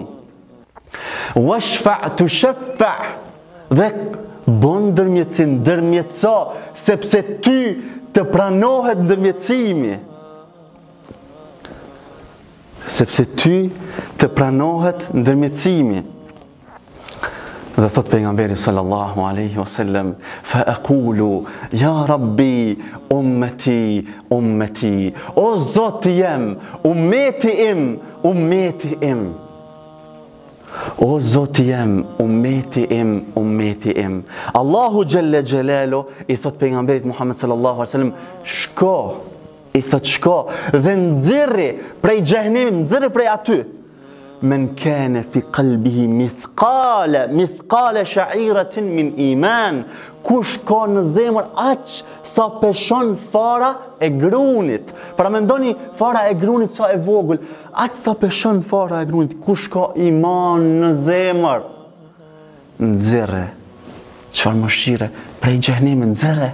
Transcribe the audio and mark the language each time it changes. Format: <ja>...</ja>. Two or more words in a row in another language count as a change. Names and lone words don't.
<ar>واشفع تشفع',</ar> <sq>dhe bon ndërmjetëso, sepse ty të pranohet ndërmjetësimi. Sepse ty të pranohet ndërmjetësimi. Dhe thot pejgamberi</sq> <ar>صلى الله عليه وسلم فأقول يا رب أمتي أمتي,</ar> <sq>o Zoti jem, ummeti im. O Zoti jem, ummeti im.</sq> <ar>الله جل جلاله</ar> <sq>I thot pejgamberit Muhammed</sq> <ar>صلى الله عليه وسلم,</ar> <sq>shko, dhe nxirri prej xhehenimit, nxirri prej aty.</sq> <ar>من كان في قلبه مثقال شعيرة من إيمان,</ar> <sq>kush ka në zemër aq sa peshon fara e grunit. Para mendoni fara e grunit sa e vogël, aq sa peshon fara e grunit, kush ka iman në zemër. Nxirre, çfarë mëshire prej xhehenimit, nxirre.</sq>